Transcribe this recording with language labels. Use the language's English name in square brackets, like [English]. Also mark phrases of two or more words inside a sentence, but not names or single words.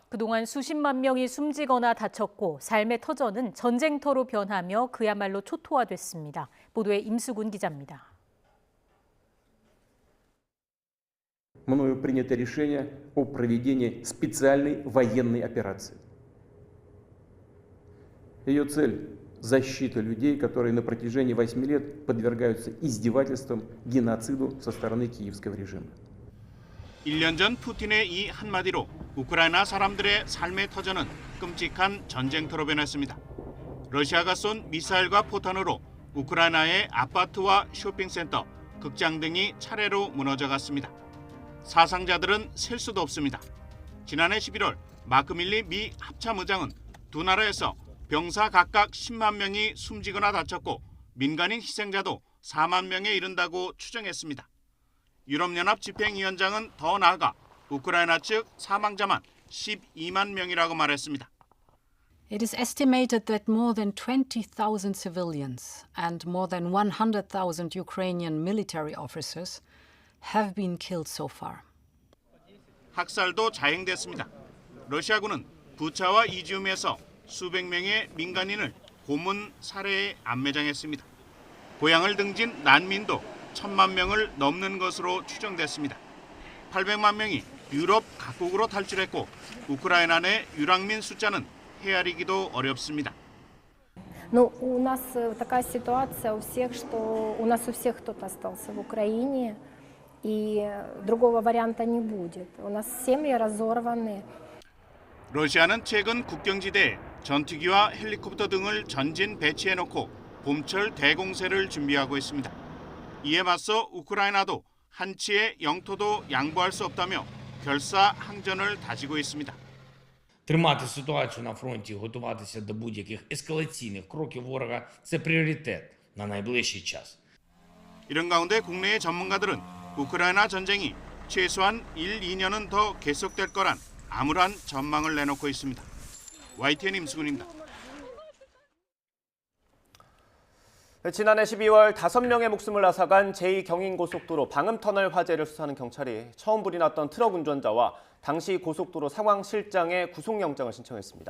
[Korean] 그동안 수십만 명이 숨지거나 다쳤고 삶의 터전은 전쟁터로 변하며 그야말로 초토화됐습니다. 보도에 임수군 기자입니다. [Russian] Мною принято решение о проведении специальной военной операции. Ее цель – защита людей, которые на протяжении 8 лет подвергаются издевательствам, геноциду со стороны киевского режима. [Korean] 1년 전 푸틴의 이 한마디로 우크라이나 사람들의 삶의 터전은 끔찍한 전쟁터로 변했습니다. 러시아가 쏜 미사일과 포탄으로 우크라이나의 아파트와 쇼핑센터, 극장 등이 차례로 무너져갔습니다. 사상자들은 셀 수도 없습니다. 지난해 11월 마크 밀리 미 합참의장은 두 나라에서 병사 각각 10만 명이 숨지거나 다쳤고 민간인 희생자도 4만 명에 이른다고 추정했습니다. 유럽연합 집행위원장은 더 나아가 우크라이나 측 사망자만 12만 명이라고 말했습니다. [English] It is estimated that more than 20,000 civilians and more than 100,000 Ukrainian military officers have been killed so far. [Korean] 학살도 자행됐습니다. 러시아군은 부차와 이지움에서 수백 명의 민간인을 고문 살해에 안매장했습니다. 고향을 등진 난민도 1,000만 명을 넘는 것으로 추정됐습니다. 800만 명이 유럽 각국으로 탈출했고 우크라이나 내 유랑민 숫자는 헤아리기도 어렵습니다. [Russian] Ну, у нас такая ситуация у всех, что у нас у всех кто-то остался в Украине, и другого варианта не будет. У нас семьи разорваны. [Korean] 러시아는 최근 국경지대에 전투기와 헬리콥터 등을 전진 배치해놓고 봄철 대공세를 준비하고 있습니다. 이에 맞서 우크라이나도 한치의 영토도 양보할 수 없다며 결사항전을 다지고 있습니다. [Ukrainian] Тримати ситуацію на фронті, готуватися до будь-яких ескалаційних кроків ворога – це пріоритет на найближчий час. [Korean] 이런 가운데 국내의 전문가들은 우크라이나 전쟁이 최소한 1, 2년은 더 계속될 거란 암울한 전망을 내놓고 있습니다. YTN 임수근입니다. 지난해 12월 5명의 목숨을 앗아간 제2경인고속도로 방음터널 화재를 수사하는 경찰이 처음 불이 났던 트럭 운전자와 당시 고속도로 상황실장의 구속영장을 신청했습니다.